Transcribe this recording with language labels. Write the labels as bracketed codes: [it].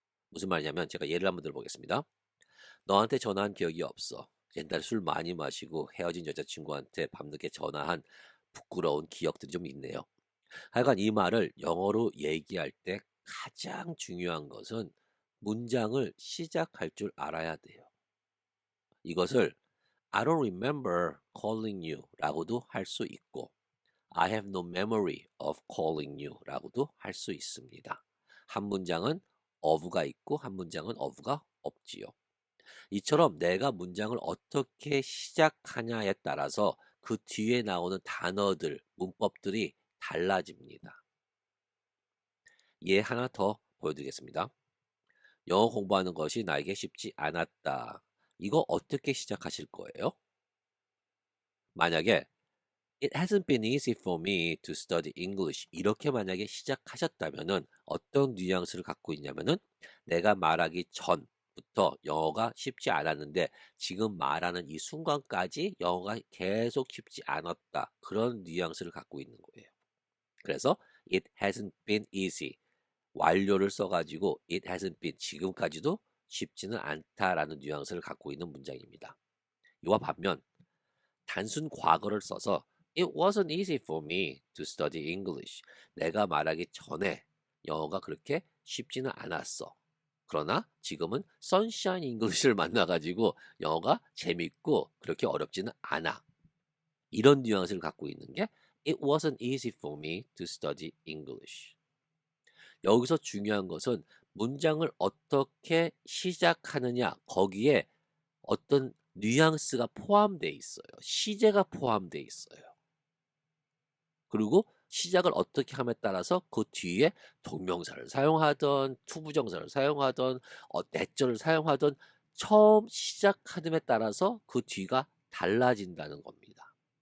[ko] 무슨 말이냐면 제가 예를 한번 들어보겠습니다. 너한테 전화한 기억이 없어. 옛날에 술 많이 마시고 헤어진 여자친구한테 밤늦게 전화한 부끄러운 기억들이 좀 있네요. 하여간 이 말을 영어로 얘기할 때 가장 중요한 것은 문장을 시작할 줄 알아야 돼요. 이것을 [en] I don't remember calling you [ko] 라고도 할 수 있고 [en] I have no memory of calling you [ko] 라고도 할 수 있습니다. 한 문장은 of가 있고 한 문장은 of가 없지요. 이처럼 내가 문장을 어떻게 시작하냐에 따라서 그 뒤에 나오는 단어들, 문법들이 달라집니다. 예 하나 더 보여드리겠습니다. 영어 공부하는 것이 나에게 쉽지 않았다. 이거 어떻게 시작하실 거예요? 만약에 [en] It hasn't been easy for me to study English. [ko] 이렇게 만약에 시작하셨다면은 어떤 뉘앙스를 갖고 있냐면은 내가 말하기 전부터 영어가 쉽지 않았는데 지금 말하는 이 순간까지 영어가 계속 쉽지 않았다. 그런 뉘앙스를 갖고 있는 거예요. 그래서 [en] It hasn't been easy. [ko] 완료를 써가지고 [en] It hasn't been [ko] 지금까지도 쉽지는 않다라는 뉘앙스를 갖고 있는 문장입니다. 이와 반면 단순 과거를 써서 [en] It wasn't easy for me to study English. [ko] 내가 말하기 전에 영어가 그렇게 쉽지는 않았어. 그러나 지금은 Sunshine English를 만나가지고 영어가 재밌고 그렇게 어렵지는 않아. 이런 뉘앙스를 갖고 있는 게 [en] It wasn't easy for me to study English. [ko] 여기서 중요한 것은 문장을 어떻게 시작하느냐, 거기에 어떤 뉘앙스가 포함되어 있어요. 시제가 포함되어 있어요. 그리고 시작을 어떻게 함에 따라서 그 뒤에 동명사를 사용하던 투부정사를 사용하던 내절을 사용하던 처음 시작하는 에 따라서 그 뒤가 달라진다는 겁니다.